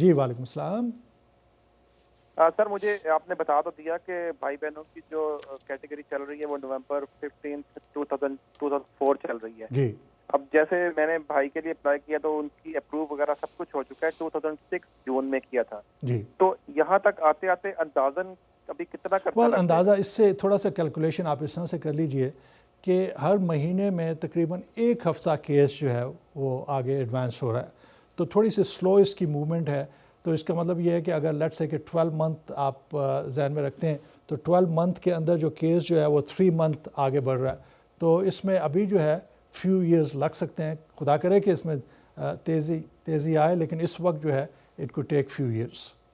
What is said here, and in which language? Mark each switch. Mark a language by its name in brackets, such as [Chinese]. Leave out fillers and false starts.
[Urdu] جی وعلیکم السلام۔ سر مجھے آپ نے بتا تو دیا کہ بھائی بہنوں کی جو کیٹیگری چل رہی ہے وہ نومبر 15 2004 چل رہی ہے۔ جی اب جیسے میں نے بھائی کے لیے اپلائی کیا تو ان کی اپروو وغیرہ سب کچھ ہو چکا ہے، 2006 جون میں کیا تھا۔ جی تو یہاں تک آتے آتے اندازاً ابھی کتنا کرتا ہے؟ اندازہ اس سے تھوڑا سا کیلکولیشن آپ اس طرح سے کر لیجئے کہ ہر مہینے میں تقریباً ایک ہفتہ کیس جو ہے وہ آگے ایڈوانس ہو رہا ہے، تو تھوڑی سی سلو اس کی موومنٹ ہے۔ تو اس کا مطلب یہ ہے کہ اگر [English] let's say [Urdu] کہ 12 منتھ آپ ذہن میں رکھتے ہیں تو 12 منتھ کے اندر جو کیس جو ہے وہ 3 منتھ آگے بڑھ رہا ہے، تو اس میں ابھی جو ہے فیو ایئرز لگ سکتے ہیں۔ خدا کرے کہ اس میں تیزی آئے، لیکن اس وقت جو ہے [English] It could take few years.